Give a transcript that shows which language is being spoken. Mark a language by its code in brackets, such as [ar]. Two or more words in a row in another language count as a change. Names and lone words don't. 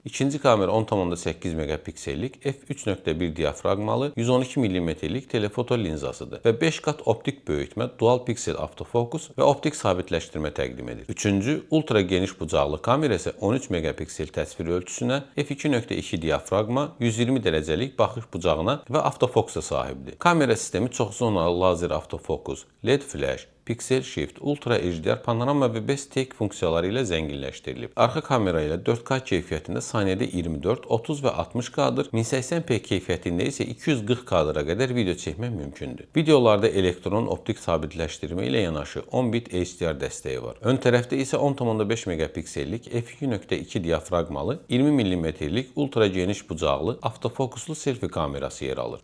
[az] İkinci kamera 10,8 megapiksellik f3.1 diafraqmalı 112 mm-lik telefoto linzasıdır və 5 qat optik böyütmə, dual piksel avtofokus və optik sabitləşdirmə təqdim edir. Üçüncü ultra geniş bucaqlı kamera isə 13 megapiksel təsvir ölçüsünə, f2.2 diafraqma, 120 dərəcəlik baxış bucağına və avtofokusa sahibdir. Kamera sistemi çoxzonalı lazer avtofokus, LED flash, Pixel Shift, Ultra HDR, panorama və Best Take funksiyaları ilə zənginləşdirilib. Arxa kamera ilə 4K keyfiyyətində saniyədə 24, 30 və 60 kadr, 1080p keyfiyyətində isə 240 kadra qədər video çəkmək mümkündür. Videolarda elektron optik sabitləşdirmə ilə yanaşı 10 bit HDR dəstəyi var. Ön tərəfdə isə 10,5 megapiksellik f2.2 diafraqmalı 20 mm-lik ultra geniş bucaqlı avtofokuslu selfie kamerası yer alır.